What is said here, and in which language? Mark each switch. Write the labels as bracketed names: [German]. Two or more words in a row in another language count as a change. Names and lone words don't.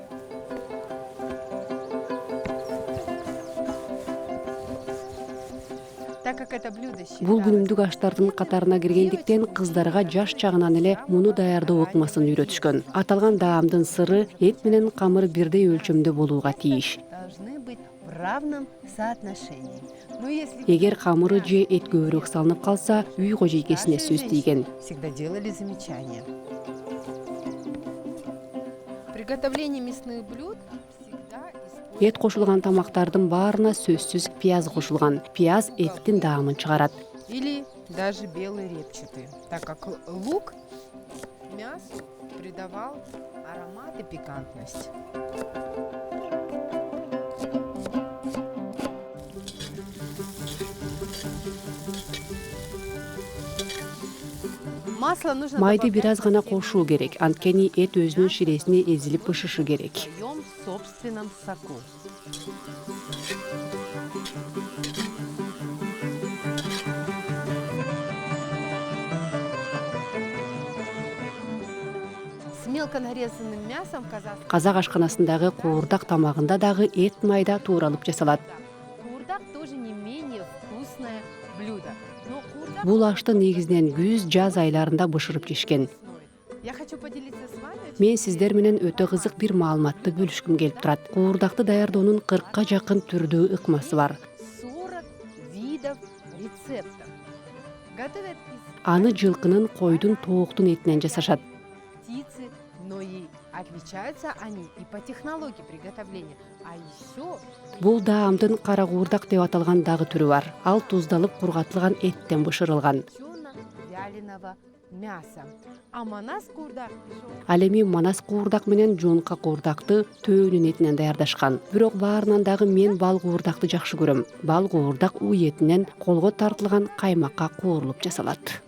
[Russian] Так как это блюдо [Kyrgyz] Бул [Russian] считалось [Kyrgyz] күнүмдүк аштардын катарына киргендиктен кыздарга жаш чагынан эле муну даярдоо ыкмасын үйрөтүшкөн. Аталган даамдын сыры эт менен камыр бирдей өлчөмдө болууга тийиш. [Russian] должны быть в равном соотношении. Но если [Kyrgyz] Эгер камыры же эт көбүрөөк салынып калса, үй кожойкесине сөз тийген. [Russian] всегда делали замечания. приготовление мясных блюд всегда [Kyrgyz] Эт кошулган тамактардын баарына сөзсүз пияз кошулган. Пияз эттин даамын чыгарат. [Russian] или даже белый репчатый, так как лук мясу придавал аромат и пикантность. Масло нужно [Kyrgyz] Майды [Russian] добавлять [Kyrgyz] бир аз гана [Russian] по мере [Kyrgyz] кошуу керек. Анткени эт өзүнүн ширесине эзилип бышышы керек. [Russian] в своем собственном соку. С мелко нарезанным мясом казахский [Kyrgyz] Казак ашканасындагы куурдак тамагында дагы эт майда тууралып жасалат. [Russian] куурдак тоже не менее вкусное блюдо. Но куурдак [Kyrgyz] Бул ашты негизинен күз, жаз айларында бышырып жешкен. [Russian] я хочу поделиться с вами [Kyrgyz] Мен сиздер менен өтө кызык бир маалыматты бөлүшкүм келип турат. Куурдакты даярдоонун 40ка жакын түрдүү ыкмасы бар. [Russian] 40 видов рецептов. Готовят из [Kyrgyz] Аны жылкынын, койдун, тооктун этинен жасашат. [Russian] птицы, но и отличаются они и по технологии приготовления. А еще [Kyrgyz] Бул даамдын кара куурдак деп аталган дагы түрү бар. Ал туздалып кургатылган эттен бышырылган. [Russian] вяленого мяса. А манас куурдак [Kyrgyz] Ал эми манас куурдак менен жонка куурдакты төөнүн этинен даярдашкан. Бирок баарынан дагы мен бал куурдакты жакшы көрөм. Бал куурдак уй этинен колго тартылган каймакка куурулуп жасалат.